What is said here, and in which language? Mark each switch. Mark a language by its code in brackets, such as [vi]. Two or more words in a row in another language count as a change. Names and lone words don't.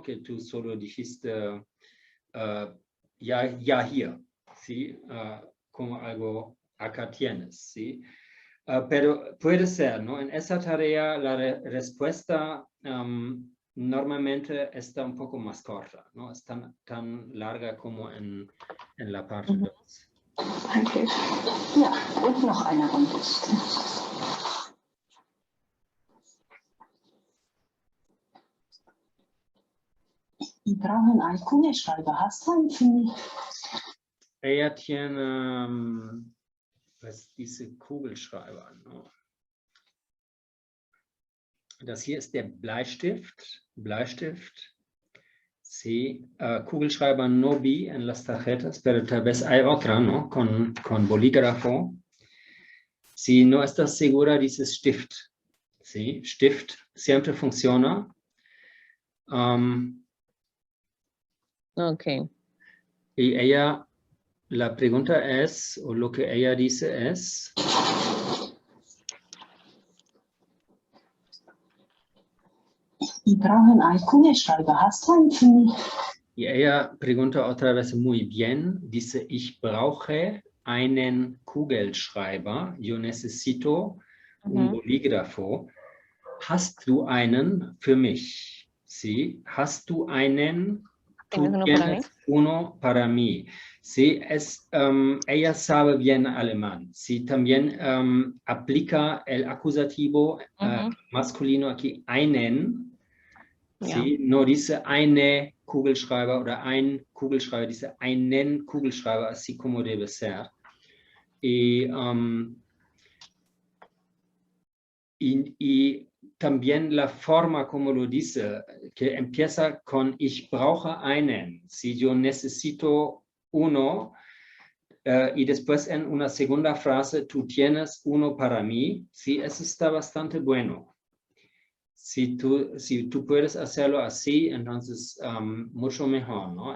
[es] Que tú solo dijiste ya hier, ¿sí? Como algo acá tienes, ¿sí? Pero puede ser, ¿no? En esa tarea la respuesta normalmente está un poco más corta, ¿no? Es tan larga como en la parte 2. [de] Danke. Ja, und noch eine Runde. Wir brauchen einen Kugelschreiber. Hast du einen für mich? [es] Ella tiene pues, [de] diese Kugelschreiber, [es] ¿no? [de] Das hier ist der Bleistift. [es] Sí, Kugelschreiber no vi en las tarjetas, pero tal vez hay otra, ¿no? Con bolígrafo. Si no estás segura, dices Stift. Sí, Stift siempre funciona. Ok. Y ella, la pregunta es, o lo que ella dice es... [de] Wir brauchen einen Kugelschreiber. Hast du einen für mich? [es] Y ella pregunta otra vez muy bien, dice, [de] ich brauche einen Kugelschreiber, [es] yo necesito un bolígrafo. [de] Hast du einen für mich? [es] ¿Sí? [de] ¿Hast du einen? [es] ¿Tienes uno para mí? Uno para mí. Sí, ella sabe bien alemán. Sí, también aplica el acusativo masculino aquí, einen. Sí, no dice [de] eine Kugelschreiber oder ein Kugelschreiber, dice einen Kugelschreiber, [es] así como debe ser. Y también la forma como lo dice, que empieza con [de] ich brauche einen, [es] si yo necesito uno, y después en una segunda frase, tú tienes uno para mí, sí, eso está bastante bueno. Si tú puedes hacerlo así, entonces mucho mejor, ¿no?